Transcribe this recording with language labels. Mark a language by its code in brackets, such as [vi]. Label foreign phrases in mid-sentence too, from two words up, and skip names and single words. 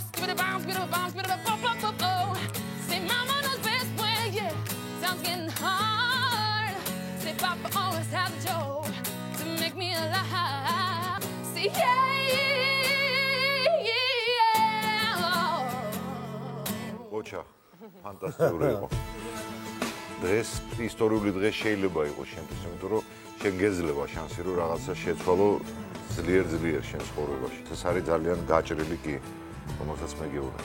[en] Give it a bounce, give it a bounce, give it a pop. Say mama knows best when, yeah, time's getting hard. Say papa always has a joke to make me alive. See, yeah. [ka] ოჩა, ფანტასტიკური იყო. დღეს ისტორიული დღე შეიძლება იყოს შენთვის, იმიტომ რომ შენ გეძლება შანსი რომ რაღაცა შეცვალო ძლიერ შენ ცხოვრებაში. ეს არის ძალიან გაჭრილი კი, რომელსაც მე გეუბნები.